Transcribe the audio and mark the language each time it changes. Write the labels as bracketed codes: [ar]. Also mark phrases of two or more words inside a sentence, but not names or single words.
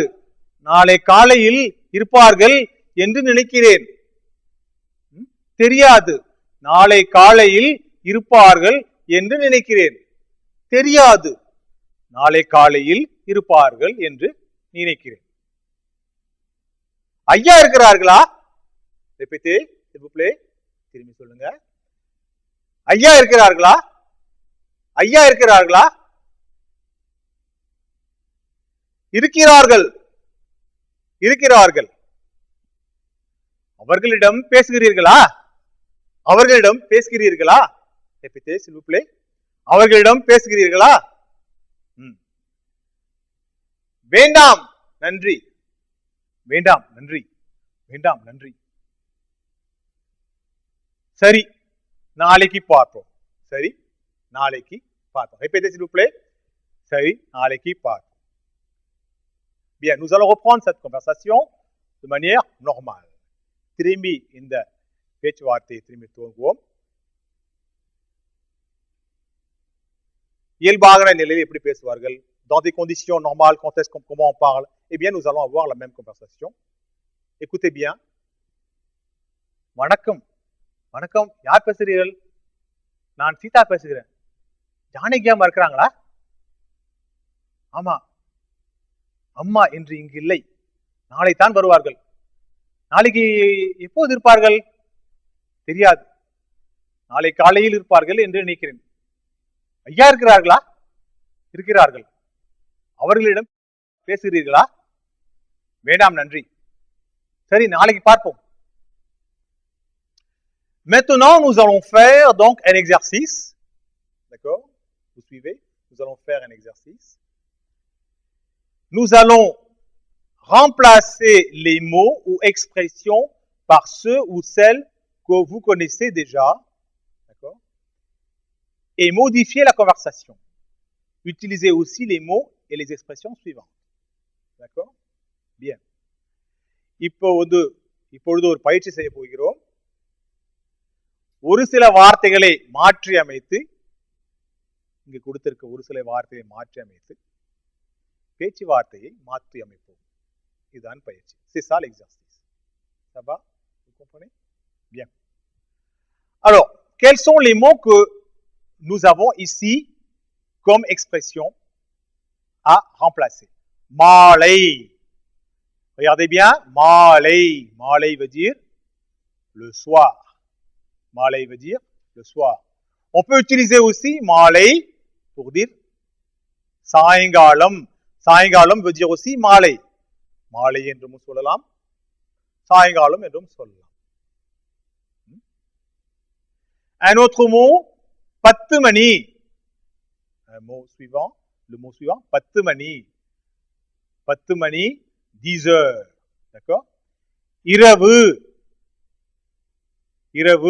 [ta] நாளை காலையில் இருப்பார்கள் என்று நினைக்கிறேன். தெரியாது. நாளை காலையில் இருப்பார்கள் என்று நினைக்கிறேன். தெரியாது. நாளை காலையில் இருப்பார்கள் என்று நினைக்கிறேன். ஐயா இருக்கிறார்களா? [fr] Répétez, s'il vous plaît. [ta] திரும்பி சொல்லுங்க. ஐயா இருக்கிறார்களா? ஐயா இருக்கிறார்களா? இருக்கிறார்கள். இருக்கிறார்கள். அவர்களிடம் பேசுகிறீர்களா? அவர்களிடம் பேசுகிறீர்களா? [fr] Répétez, s'il vous plaît. [ta] அவர்களிடம் பேசுகிறீர்களா? வேண்டாம் நன்றி. வேண்டாம் நன்றி. வேண்டாம் நன்றி. சரி நாளைக்கு பார்ப்போம். சரி நாளைக்கு பார்ப்போம். [fr] Répétez, s'il vous plaît. [ta] சரி நாளைக்கு பார்ப்போம். [fr] Bien, nous allons reprendre cette conversation de manière normale. [ta] திரும்பி இந்த பேச்சுவார்த்தையை திரும்பி துவங்குவோம். இயல்பான நிலையில் எப்படி பேசுவார்கள்? [fr] Dans des conditions normales, comment on parle? Eh bien, nous allons avoir la même conversation. Écoutez bien. [ta] வணக்கம். வணக்கம். யார் பேசுகிறீர்கள்? நான் சீதா பேசுகிறேன். ஜானகி அம்மா இருக்கிறாங்களா? ஆமா. அம்மா இன்று இங்கு இல்லை. நாளை தான் வருவார்கள். நாளைக்கு எப்போது இருப்பார்கள்? தெரியாது. நாளை காலையில் இருப்பார்கள் என்று நினைக்கிறேன். ஐயா இருக்கிறார்களா? இருக்கிறார்கள். அவர்களிடம் பேசுகிறீர்களா? வேண்டாம் நன்றி. சரி நாளைக்கு பார்ப்போம். [fr] Maintenant, nous allons faire donc un exercice. D'accord? Vous suivez? Nous allons faire un exercice. Nous allons remplacer les mots ou expressions par ceux ou celles que vous connaissez déjà. D'accord? Et modifier la conversation. Utilisez aussi les mots et les expressions suivantes. D'accord? Bien. [ta] இப்பொழுது ஒரு பயிற்சி செய்ய போகிறோம். ஒரு சில வார்த்தைகளை மாற்றி அமைத்து, இங்கு கொடுத்திருக்க ஒரு சில வார்த்தையை மாற்றி அமைத்து பேச்சு வார்த்தையை மாற்றி அமைப்போம். இதுதான் பயிற்சி. [fr] C'est ça l'exercice. Ça va? Vous comprenez? Bien. Alors, quels sont les mots que nous avons ici comme expression à remplacer? Malay. Regardez bien. Malay. Malay veut dire le soir. Malay veut dire le soir. On peut utiliser aussi malay pour dire சாயங்காலம். சாயங்காலம் veut dire aussi மாலை. [ta] மாலை என்றும் சொல்லலாம், சாயங்காலம் என்றும் சொல்லலாம். [fr] Un autre mot, 10 மணி. Un mot suivant, le mot suivant, 10 மணி. 10 மணி, 10 heures. D'accord? [ta] இரவு. இரவு.